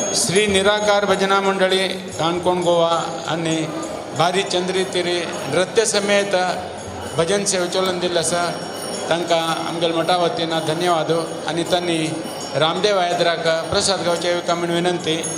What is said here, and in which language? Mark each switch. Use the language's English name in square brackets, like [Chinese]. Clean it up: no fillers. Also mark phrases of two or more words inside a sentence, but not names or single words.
[Konkani] श्री निराकार भजना मंडळी काणकोण गोवा आणि भारी चंद्री तिरी नृत्य समेत भजन सेवा चलन दिल्लें आसा तांकां आमगेल्या मठा वतीन धन्यवाद आनी तांणी रामदेव आयदराक प्रसाद गावचे एका म्हण विनंती